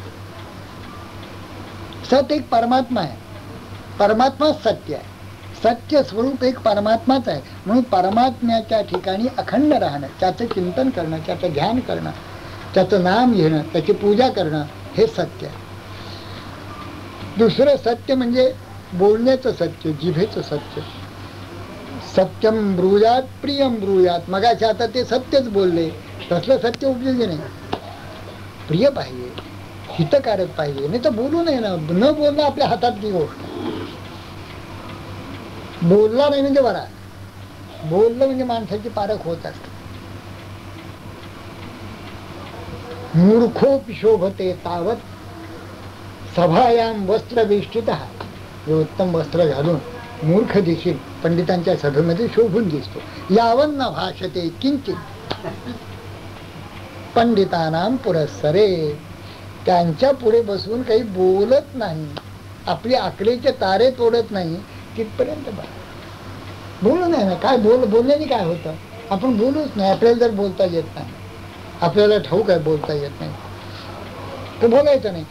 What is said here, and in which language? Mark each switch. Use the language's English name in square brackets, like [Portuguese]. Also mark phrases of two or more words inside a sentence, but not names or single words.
[Marathi] सत एक परमात्मा आहे, परमात्मा सत्य आहे, सत्य स्वरूप एक परमात्माच आहे. म्हणून परमात्म्याच्या ठिकाणी अखंड राहणं, त्याचं चिंतन करणं, त्याचं ध्यान करणं, त्याचं नाम घेणं, त्याची पूजा करणं हे सत्य आहे. दुसरं सत्य म्हणजे बोलण्याचं सत्य, जिभेचं सत्य. [Sanskrit] सत्यम ब्रूयात प्रियम ब्रूयात, [Marathi] मगाशी आता ते सत्यच बोलले, तसलं सत्य उपयोगी नाही. प्रिय पाहिजे, हितकारक पाहिजे, नाही तर बोलू नये ना. न बोलणं आपल्या हातातली गोष्ट. बोलला नाही म्हणजे बरा, बोललं म्हणजे माणसाची पारख होत असते. [Sanskrit] मूर्खोपि शोभते तावत सभायाम वस्त्र वेष्टित. [Marathi] हे उत्तम वस्त्र घालून मूर्ख देखील पंडितांच्या सभेमध्ये शोभून दिसतो. [Sanskrit] यावन्न भाषते किंचित पंडितानाम पुरस्सरे. [Marathi] त्यांच्या पुढे बसून काही बोलत नाही, आपली आकडेचे तारे तोडत नाही, तिथपर्यंत बोलू नाही ना. काय बोलण्याने काय होतं? आपण बोलूच नाही. आपल्याला जर बोलता येत नाही, आपल्याला ठाऊक आहे बोलता येत नाही, तर बोलायचं नाही.